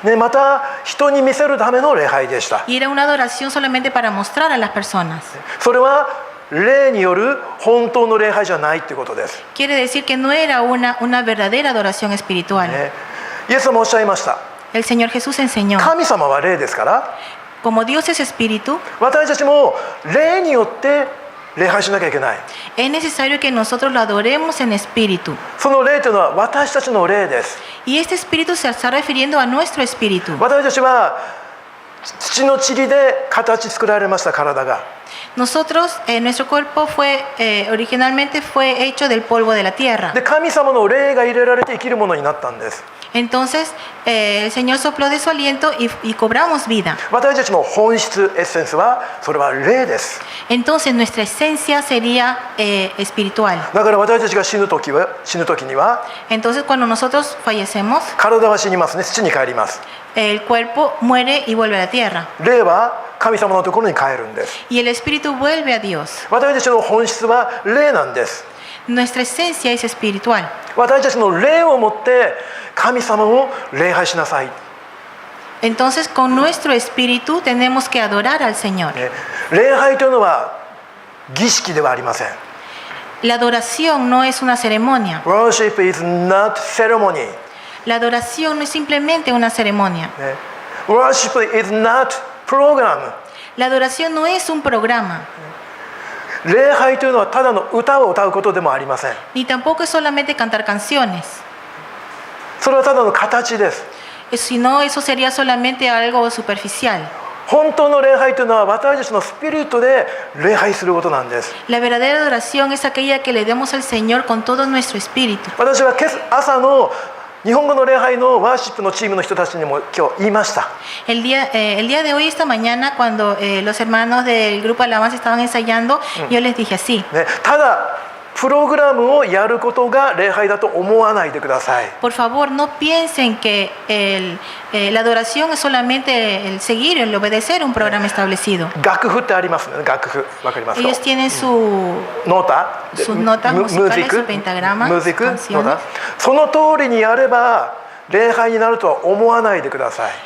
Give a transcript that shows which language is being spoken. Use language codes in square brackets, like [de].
[ja] ね、また人に見せるための礼拝でした。 [es] Y era una adoración solamente para mostrar a las personas. [ja] それは霊による本当の礼拝じゃないということです。 [es] Quiere decir que no era una verdadera adoración espiritual. [ja] ね、イエスもおっしゃいました。 [es] El Señor Jesús enseñó, [ja] 神様は霊ですから、 [es] como Dios es espíritu, [ja] 私たちも霊によって礼拝しなきゃいけない。 [es] es necesario que nosotros lo adoremos en espíritu. [ja] その霊というのは私たちの霊です。 [es] Y este espíritu se está refiriendo a nuestro espíritu. [ja] 私たちは土の塵で形作られました体が。 [es] Nosotros, nuestro cuerpo originalmente fue hecho del polvo de la tierra. [ja] で、神様の霊が入れられて生きるものになったんです。 [es] Entonces, el Señor sopló de su aliento y cobramos vida. [ja] 私たちの本質、エッセンスはそれは霊です。 [es] Entonces, nuestra esencia sería espiritual. [ja] だから私たちが死ぬ時には [es] Entonces, cuando nosotros fallecemos, [ja] 体は死にますね。土に帰ります。 [es] el cuerpo muere y vuelve a la tierra. [ja] 霊は神様のところに帰るんです。 [es] Y el espíritu vuelve a Dios. [ja] 私たちの本質は霊なんです。 [es] Nuestra esencia es espiritual. [ja] 私たちの霊をもって神様を礼拝しなさい。 [es] Entonces, con nuestro espíritu tenemos que adorar al Señor. [ja] ね、礼拝というのは儀式ではありません。 [es] La adoración no es una ceremonia. [en] Worship is not ceremony. [es] La adoración no es simplemente una ceremonia. [en] ね、Worship is not program. [es] La adoración no es un programa, [ja] 礼拝というのはただの歌を歌うことでもありません。 [es] ni tampoco es solamente cantar canciones, [ja] それはただの形です。 [es] sino eso sería solamente algo superficial. [ja] 本当の礼拝というのは私たちのスピリットで礼拝することなんです。 [es] La verdadera adoración es aquella que le demos al Señor con todo nuestro espíritu. [ja] 私は朝の日本語の礼拝のワーシップのチームの人たちにも今日言いました。 [es] El día de hoy, esta mañana, cuando los hermanos del grupo Alabanza estaban ensayando, yo les dije así: [ja] ね、ただプログラムをやることが礼拝だと思わないでください。 [es] por favor, no piensen que la adoración es solamente el seguir, el obedecer un programa establecido. [ja] 楽譜ってありますね。楽譜わかりますか？ [es] Ellos tienen sus notas musicales, su pentagrama, [ja] ムージック [es] canciones. [ja] ノータその通りにやれば礼拝になるとは思わないでください。